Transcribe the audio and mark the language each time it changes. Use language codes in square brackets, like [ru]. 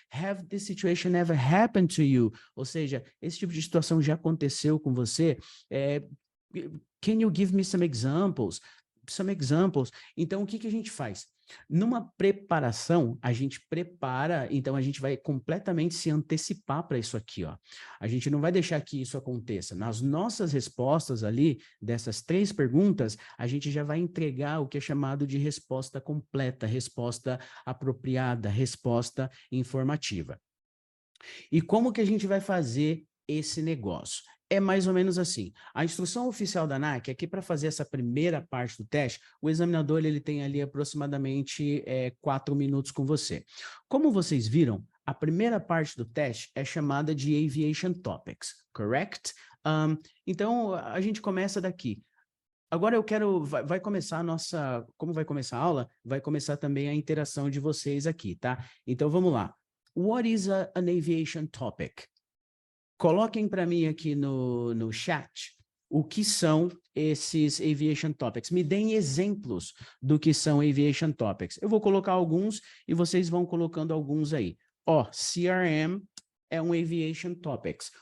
[en] Have this situation ever happened to you? [pt] Ou seja, esse tipo de situação já aconteceu com você? [en] Can you give me some examples? Some examples. [pt] Então, o que que a gente faz? Numa preparação, a gente prepara, então a gente vai completamente se antecipar para isso aqui, ó. A gente não vai deixar que isso aconteça. Nas nossas respostas ali, dessas 3 perguntas, a gente já vai entregar o que é chamado de resposta completa, resposta apropriada, resposta informativa. E como que a gente vai fazer esse negócio? É mais ou menos assim. A instrução oficial da ANAC é que para fazer essa primeira parte do teste, o examinador ele tem ali aproximadamente 4 minutos com você. Como vocês viram, a primeira parte do teste é chamada de Aviation Topics, correct? Então, a gente começa daqui. Agora eu quero, vai começar a nossa, como vai começar a aula, vai começar também a interação de vocês aqui, tá? Então vamos lá. [en] What is an aviation topic? [pt] Coloquem para mim aqui no chat o que são esses aviation topics. Me deem exemplos do que são aviation topics. Eu vou colocar alguns e vocês vão colocando alguns aí. Ó, CRM é um aviation topics.